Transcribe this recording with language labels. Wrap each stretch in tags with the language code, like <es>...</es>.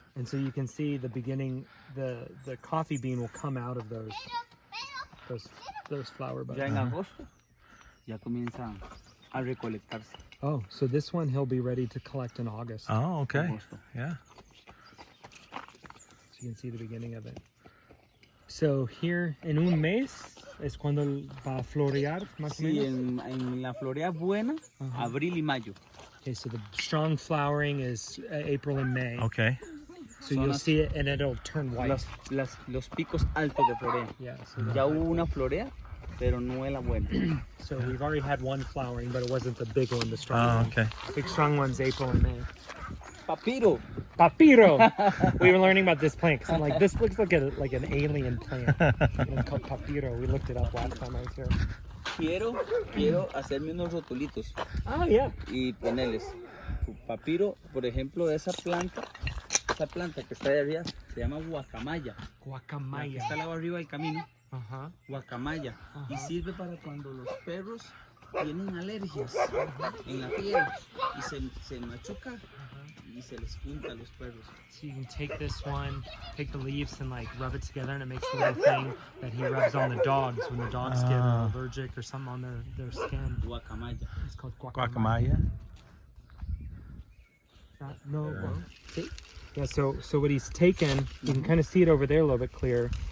<en>And so you can see the beginning, the coffee bean will come out of those flower buds.</en> <es>Ya en agosto ya comienzan a recolectarse.</es> <en>Oh, so this one he'll be ready to collect in August. Oh, okay.</en> <es>Agosto.</es> <en>Yeah. So you can see the beginning of it. So here</en> <es>en un mes es cuando va a florear, más o Sí, menos. en la florea buena, abril y mayo.</es> <en>Okay, so the strong flowering is April and May. Okay. So you'll see it and it'll turn white.</en> <es>Los picos altos de florea.</es> <en>Yeah. So,</en> <es>Ya hubo una florea, pero no es la buena.</es> <en>so we've already had one flowering, but it wasn't the big one, the strong Oh, one. okay. Big strong one's April and May.</en> <es>Papiro. Papiro.</es> <en>We were learning about this plant because I'm like, this looks like an alien plant. It's called papiro. We looked it up last time I was here.</en> <es>Quiero hacerme unos rotulitos</es> <en>Oh yeah.</en> <es>y ponerles papiro, por ejemplo, esa planta que está ahí arriba se llama guacamaya. La que Guacamaya. está al lado arriba del camino,</es> <en>Uh-huh.</en> <es>guacamaya. Y sirve para cuando los perros tienen alergias en la piel y se machuca y se les junta a los perros.</es> <en>So you can take this one, take the leaves and like rub it together and it makes a little thing that he rubs on the dogs when the dogs get allergic or something on their skin.</en> <es>Guacamaya.</es> <en>It's called guacamaya.</en> <es>Guacamaya.</es> <en>No, well, see? Yeah, so what he's taken, you can kind of see it over there a little bit clear.</en>